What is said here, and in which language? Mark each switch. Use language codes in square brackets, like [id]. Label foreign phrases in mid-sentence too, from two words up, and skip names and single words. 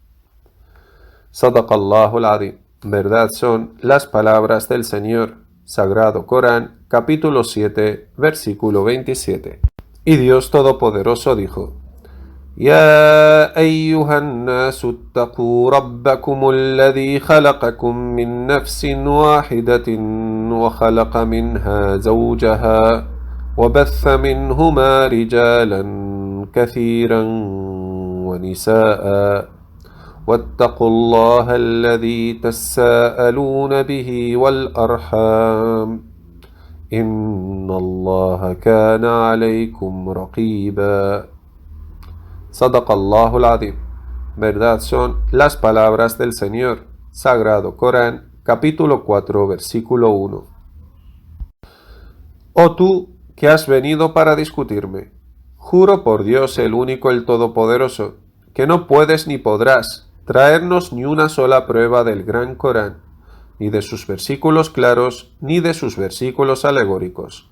[ar] صدق الله العظيم. [es] Verdad son las palabras del Señor. Sagrado Corán, capítulo 7, versículo 27. Y Dios Todopoderoso dijo: [ar] يا أيها الناس اتقوا ربكم الذي خلقكم من نفس واحدة وخلق منها زوجها وبث منهما رجالا كثيرا ونساء واتقوا الله الذي تساءلون به والأرحام إن الله كان عليكم رقيبا. صدق الله العظيم. [es] Verdad son las palabras del Señor. Sagrado Corán, capítulo 4, versículo 1. Oh tú, que has venido para discutirme, juro por Dios el único, el Todopoderoso, que no puedes ni podrás traernos ni una sola prueba del gran Corán, ni de sus versículos claros, ni de sus versículos alegóricos.